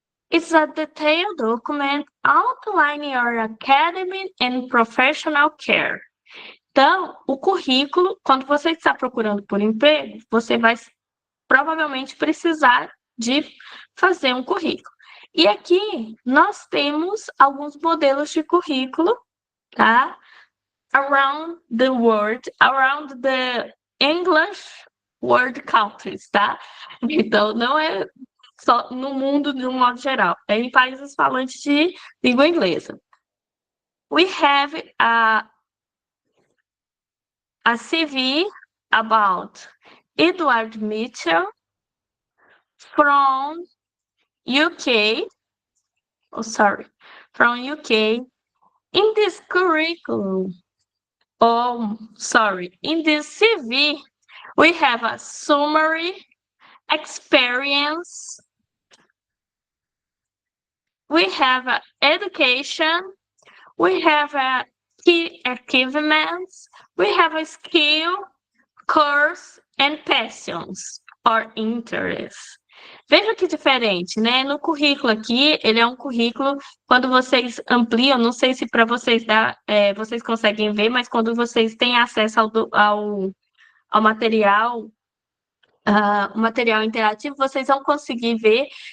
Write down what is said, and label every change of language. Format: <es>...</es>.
<en>It's a detailed document outlining your academic and professional care.</en> <pt>Então, o currículo, quando você está procurando por emprego, você vai provavelmente precisar de fazer um currículo. E aqui nós temos alguns modelos de currículo, tá?</pt> <en>Around the world, around the English world countries, tá?</en> <pt>Então, não é só no mundo de um modo geral, é em países falantes de língua inglesa.</pt> <en>We have a CV about Edward Mitchell from UK. Oh, sorry, from UK. In this curriculum, in this CV, we have a summary, experience, we have education, we have key achievements, we have a skill, course, and passions or interests.</en> <pt>Veja que diferente, né? No currículo aqui, ele é um currículo, quando vocês ampliam, não sei se para vocês vocês conseguem ver, mas quando vocês têm acesso ao material, o material interativo, vocês vão conseguir ver.</pt>